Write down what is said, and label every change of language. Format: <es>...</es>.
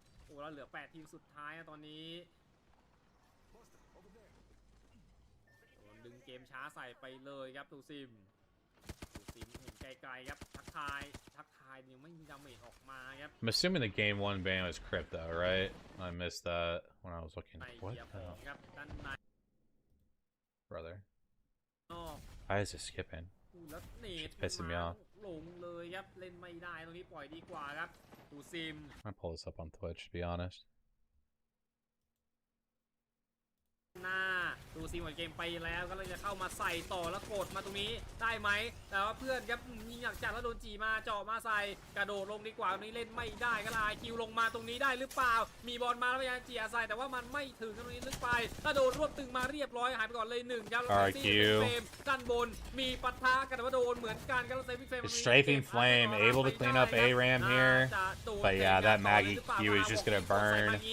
<th>โอ้แล้วเหลือ8ทีมสุดท้ายตอนนี้ดึงเกมช้าใส่ไปเลยครับตูซิมเห็นไกลๆครับทักทายยังไม่มีดาเมจออกมาครับ</th> <en>I'm assuming the game 1 ban was crypto, right? I missed that when I was looking. What the hell? Brother. Why is it skipping? It's pissing me off.</en> <th>ลงเลยครับเล่นไม่ได้ตรงนี้ปล่อยดีกว่าครับตูซิม</th> <en>I'm gonna pull this up on Twitch, to be honest.</en> <th>หน้าตูซิมหมดเกมไปแล้วก็เลยจะเข้ามาใส่ต่อแล้วกดมาตรงนี้ได้ไหมแต่ว่าเพื่อนครับยิงอยากจัดแล้วโดนจีมาเจาะมาใส่กระโดดลงดีกว่าตรงนี้เล่นไม่ได้ก็ลายคิวลงมาตรงนี้ได้หรือเปล่ามีบอลมาแล้วพยายามเจียใส่แต่ว่ามันไม่ถึงตรงนี้ลึกไปกระโดดรวบตึงมาเรียบร้อยหายไปก่อนเลย1ครับแล้วเฟรมด้านบนมีปะทะกันแต่ว่าโดนเหมือนกันครับแล้วเซฟเฟรม</th> <en>Strafing Flame able to clean up ARAM here, but yeah, that Maggie Q is just gonna burn.</en>